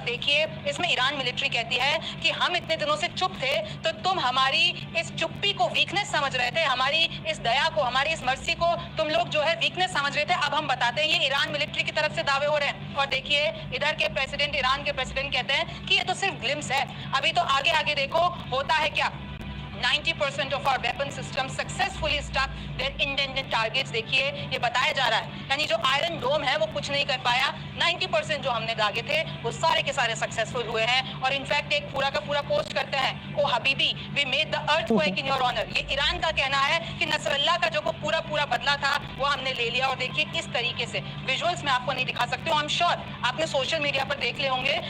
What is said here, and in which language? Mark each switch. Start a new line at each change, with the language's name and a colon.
Hindi: और देखिए इसमें ईरान मिलिट्री कहती है कि हम इतने दिनों से चुप थे तो तुम हमारी इस चुप्पी को वीकनेस समझ रहे थे, हमारी इस दया को, हमारी इस मर्सी को तुम लोग जो है वीकनेस समझ रहे थे, अब हम बताते हैं। ये ईरान मिलिट्री की तरफ से दावे हो रहे हैं। और देखिए इधर के प्रेसिडेंट, ईरान के प्रेसिडेंट कहते हैं कि ये तो सिर्फ ग्लिम्स है, अभी तो आगे आगे देखो होता है क्या।
English: 90% of our weapon systems successfully struck their intended targets।
Hindi: देखिए ये बताया जा रहा है, यानी जो आयरन डोम है वो कुछ नहीं कर पाया, 90% जो हमने दागे थे वो सारे के सारे सक्सेसफुल हुए हैं। और इनफैक्ट एक पूरा का पूरा पोस्ट करते हैं,
English: Oh हबीबी we made the earthquake in your honour.
Hindi: ये ईरान का कहना है कि नसरल्ला का जो पूरा पूरा बदला था वो हमने ले लिया। और देखिए किस तरीके से विजुअल्स में आपको नहीं दिखा सकते,
English: I am sure
Hindi: आपने सोशल मीडिया पर देख ले होंगे।